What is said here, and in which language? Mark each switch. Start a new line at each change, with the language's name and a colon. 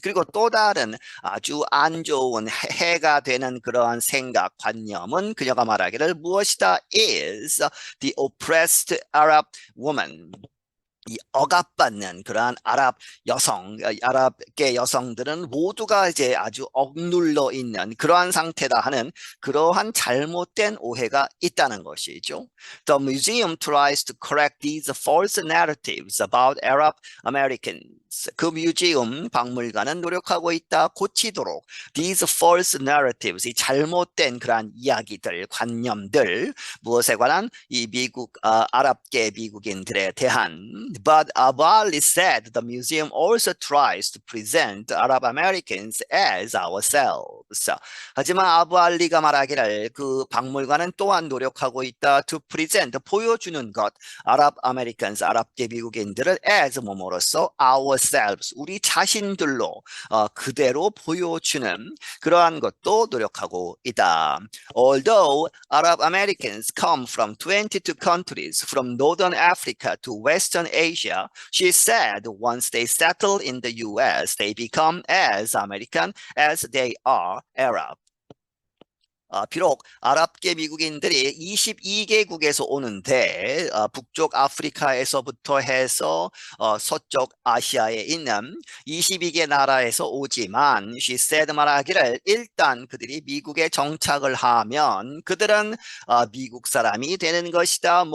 Korean: 그리고 또 다른 아주 안 좋은 해가 되는 그러한 생각, 관념은 그녀가 말하기를 무엇이다
English: is the oppressed Arab woman.
Korean: 이 억압받는 그러한 아랍계 여성들은 모두가 이제 아주 억눌러 있는 그러한 상태다 하는 그러한 잘못된 오해가 있다는 것이죠.
English: The museum tries to correct these false narratives about Arab Americans.
Korean: 그 뮤지엄 박물관은 노력하고 있다 고치도록
English: these false narratives,
Korean: 이 잘못된 그러한 이야기들, 관념들, 무엇에 관한 이 아랍계 미국인들에 대한.
English: But Abali said the museum also tries to present Arab Americans as ourselves.
Korean: 하지만 아부 알리가 말하기를 그 박물관은 또한 노력하고 있다.
English: To present,
Korean: 보여주는 것. 아랍 아메리칸스, 아랍계 미국인들을 as 뭐뭐로서 ourselves, 우리 자신들로 그대로 보여주는 그러한 것도 노력하고 있다.
English: Although Arab Americans come from 22 countries, from Northern Africa to Western Asia, she said once they settle in the US, they become as American as they are Arab.
Korean: 비록 아랍계 미국인들이 22개국에서 오는데 북쪽 아프리카에서부터 해서 서쪽 아시아에 있는 22개 나라에서 오지만
English: she said
Korean: 말하기를 일단 그들이 미국에 정착을 하면 그들은 미국 사람이 되는 것이다.